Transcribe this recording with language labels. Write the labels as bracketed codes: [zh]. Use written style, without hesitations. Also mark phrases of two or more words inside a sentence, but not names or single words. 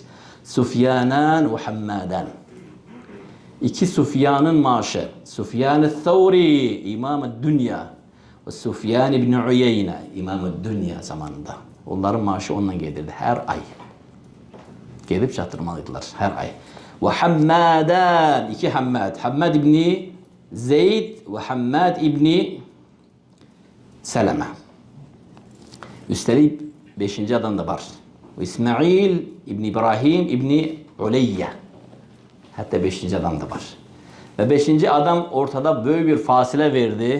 [az] Sufyanan və Hammadan. İki Sufyanın maaşı. Sufyan-ı Thawri, İmam-ı Dünya. Və Sufyan ibn Uyeyne, İmam-ı Dünya zamanında. Onların maaşı onunla gedirdi hər ay. Gedib çatdırmalıydılar hər ay. [tr] Ve Hammadan, iki Hammad. Hammad İbni Zeyd ve Hammad İbni Seleme. Üstelik beşinci adam da var. İsmail İbni İbrahim İbni Uleyye. Hatta beşinci adam da var. Ve beşinci adam ortada böyle bir fasile verdi.